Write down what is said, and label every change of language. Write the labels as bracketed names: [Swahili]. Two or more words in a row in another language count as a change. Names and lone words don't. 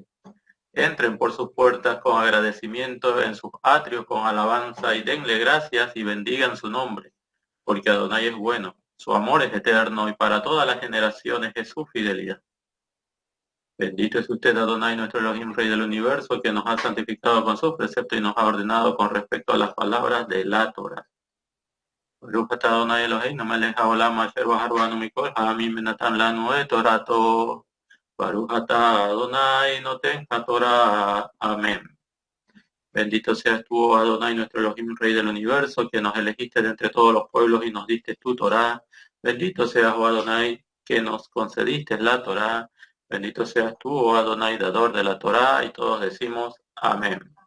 [Spanish] Entren por sus puertas con agradecimiento, en sus atrios con alabanza, y denle gracias y bendigan su nombre, porque Adonai es bueno, su amor es eterno, y para todas las generaciones es su fidelidad. Bendito es usted, Adonai, nuestro Elohim, Rey del universo, que nos ha santificado con su precepto y nos ha ordenado con respecto a las palabras de la Torah. [Hebrew] ברוך אתה אדני אלהינו מלך העולם אשר בחר בנו מכל העמים ונתן לנו את תורתו. ברוך אתה אדני נותן התורה. [Spanish] Amén. Bendito seas tú, oh Adonai, nuestro Elohim, Rey del universo, que nos elegiste de entre todos los pueblos y nos diste tu Torah. Bendito seas, oh Adonai, que nos concediste la Torah. Bendito seas tú, oh Adonai, dador de la Torah, y todos decimos amén.